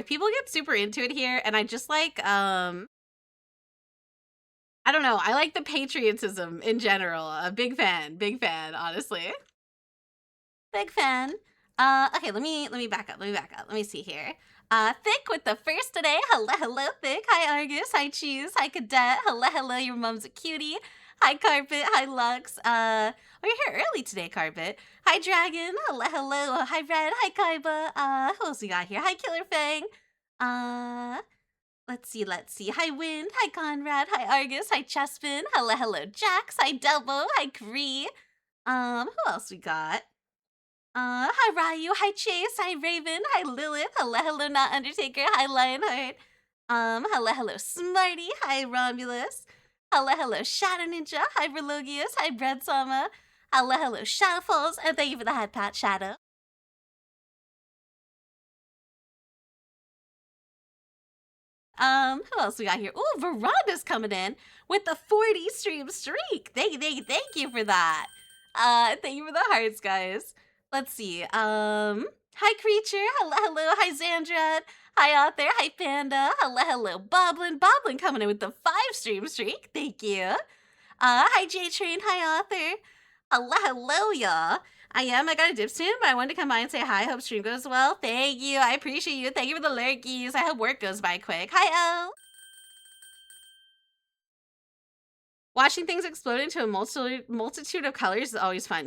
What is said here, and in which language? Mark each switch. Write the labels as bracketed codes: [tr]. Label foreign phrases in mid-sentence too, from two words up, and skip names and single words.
[en] People get super into it here, and I just like, I don't know. I like the patriotism in general. A big fan, honestly. Big fan. Okay, let me back up. Let me see here. Thick with the first today. Hello, Thick. Hi, Argus. Hi, Cheese. Hi, Cadet. Hello, your mom's a cutie. Hi, Carpet. Hi, Lux. Oh, you're here early today, Carpet. Hi, Dragon. Hello. Hi, Red. Hi, Kaiba. Who else we got here? Hi, Killer Fang. Let's see. Hi, Wind. Hi, Conrad. Hi, Argus. Hi, Chespin. Hello, Jax. Hi, Delbo. Hi, Cree. Who else we got? Hi Ryu, hi Chase, hi Raven, hi Lilith, hello not Undertaker, hi Lionheart, hello Smarty, hi Romulus, hello Shadow Ninja, hi Verlogius, hi Breadsama, hello Shadowfalls, and thank you for the head pat, Shadow. Who else we got here? Ooh, Veranda's coming in with the 40 stream streak. Thank you for that. Thank you for the hearts, guys. Let's see. Hi Creature. Hello. Hi Xandra. Hi Author. Hi Panda. Hello. Boblin coming in with the 5 stream streak. Thank you. Hi J Train. Hi Author. Hello, y'all. I got a dip soon, but I wanted to come by and say hi. Hope stream goes well. Thank you. I appreciate you. Thank you for the lurkies. I hope work goes by quick. Hi, O. Watching things explode into a multitude of colors is always fun.